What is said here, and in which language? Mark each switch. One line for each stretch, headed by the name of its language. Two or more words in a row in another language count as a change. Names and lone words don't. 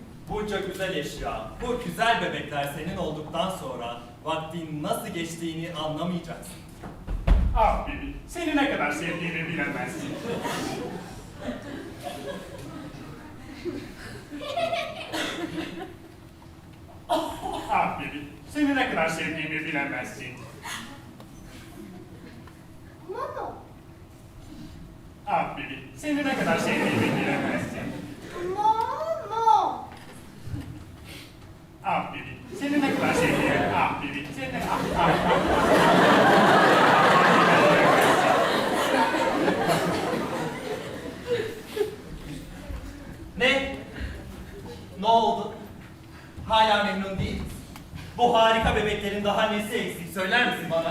Turkish: Bunca güzel eşya, bu güzel bebekler senin olduktan sonra vaktin nasıl geçtiğini anlamayacaksın. Ah Bibi, seni ne kadar sevdiğimi bilemezsin. Ah Bibi, seni ne kadar sevdiğimi bilemezsin. Momo. Ah Bibi, seni ne kadar sevdiğimi bilemezsin. Momo. Ah Bibi, seni ne kadar sevdiğimi, ah Bibi, seni ah. Ne? Ne oldu? Hala memnun değil misin? Bu harika bebeklerin daha nesi eksik söyler misin bana?